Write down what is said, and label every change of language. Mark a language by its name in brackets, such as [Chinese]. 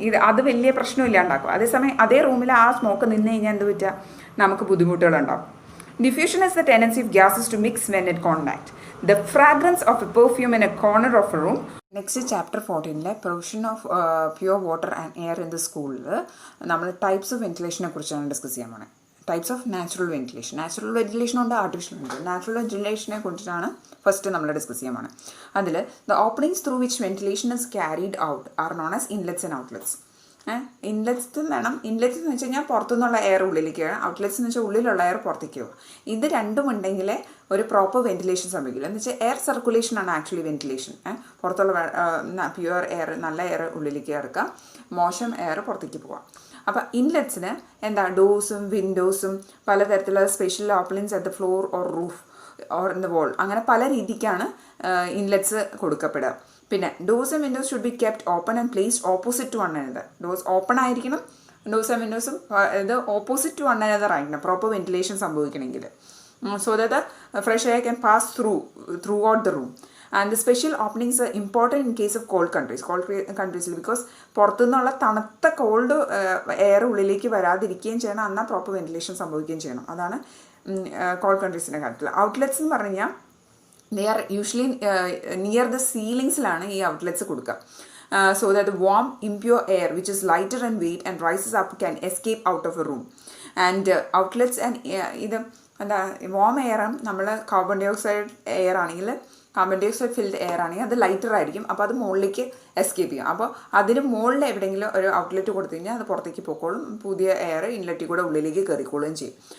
[Malayalam] അത് വലിയ പ്രശ്നമില്ലാണ്ടാക്കും. അതേസമയം അതേ റൂമിൽ ആ സ്മോക്ക് നിന്ന് കഴിഞ്ഞാൽ എന്ത് പറ്റുക? നമുക്ക് ബുദ്ധിമുട്ടുകളുണ്ടാകും. [English] Diffusion is the tendency of gases to mix when at contact. The fragrance of a perfume in a corner of a room. [Malayalam] Next chapter 14 provision of pure water and air in the സ്കൂളിൽ നമ്മൾ types of വെന്റിലേഷനെ കുറിച്ചാണ് discuss ചെയ്യാൻ പോകുന്നത്. Types of natural ventilation ഉണ്ട്, artificial ഉണ്ട്. Natural വെന്റിലേഷനെ കുറിച്ചാണ് first നമ്മൾ discuss ചെയ്യാൻ പോകുന്നത്. [English] അതിൽ the openings through which ventilation is carried out are known as inlets and outlets. [Malayalam] Inlets എന്ന് വെച്ച് കഴിഞ്ഞാൽ പുറത്തുനിന്നുള്ള എയർ ഉള്ളിലേക്ക് വരാം, ഔട്ട്ലെറ്റ്സ് എന്ന് വെച്ചാൽ ഉള്ളിലുള്ള എയർ പുറത്തേക്ക് പോകും. ഇത് രണ്ടും ഉണ്ടെങ്കിലേ ഒരു പ്രോപ്പർ വെന്റിലേഷൻ സംഭവിക്കില്ല. എന്ന് വെച്ചാൽ എയർ സർക്കുലേഷൻ ആണ് ആക്ച്വലി വെന്റിലേഷൻ. പുറത്തുള്ള പ്യുവർ എയർ, നല്ല എയർ ഉള്ളിലേക്ക് ഇറക്കാം, മോശം എയർ പുറത്തേക്ക് പോവാം. അപ്പോൾ ഇൻലെറ്റ്സിന് എന്താ ഡോഴ്സും വിൻഡോസും പലതരത്തിലുള്ള [English] special openings at the floor or roof or in the wall, [Malayalam] അങ്ങനെ പല രീതിക്കാണ് ഇൻലെറ്റ്സ് കൊടുക്കപ്പെടുക. [English] പിന്നെ doors and windows should be kept open and placed opposite to one another. [Malayalam] Doors open ആയിരിക്കണം, ഡോഴ്സ് ആൻഡ് വിൻഡോസും ഇത് ഓപ്പോസിറ്റ് ടു വൺ അനദർ ആയിരിക്കണം proper ventilation സംഭവിക്കണമെങ്കിൽ. [English] So that the fresh air can pass throughout the room. And the special openings are important in case of cold countries because [Malayalam] പുറത്തുനിന്നുള്ള തണുത്ത called air ഉള്ളിലേക്ക് വരാതിരിക്കുകയും ചെയ്യണം, എന്നാൽ proper ventilation സംഭവിക്കുകയും ചെയ്യണം. അതാണ് called കൺട്രീസിൻ്റെ കാര്യത്തിൽ. ഔട്ട്ലെറ്റ്സ് എന്ന് പറഞ്ഞു കഴിഞ്ഞാൽ [English] they are usually near [Malayalam] the സീലിങ്സിലാണ് ഈ ഔട്ട്ലെറ്റ്സ് കൊടുക്കുക. [English] So that the warm impure air which is lighter in weight and rises up can escape out of a room. [Malayalam] And outlets and ഇത് എന്താ warm എയറും നമ്മൾ carbon dye oxide air ആണെങ്കിൽ, carbon dye oxide filled air ആണെങ്കിൽ അത് lighter ആയിരിക്കും. അപ്പോൾ അത് മുകളിലേക്ക് എസ്കേപ്പ് ചെയ്യും. അപ്പോൾ അതിന് മുകളിൽ എവിടെയെങ്കിലും ഒരു ഔട്ട്ലെറ്റ് കൊടുത്തു കഴിഞ്ഞാൽ അത് പുറത്തേക്ക് പോയിക്കോളും, പുതിയ എയർ ഇൻലെറ്റിൽ കൂടെ ഉള്ളിലേക്ക് കയറിക്കോളുകയും ചെയ്യും.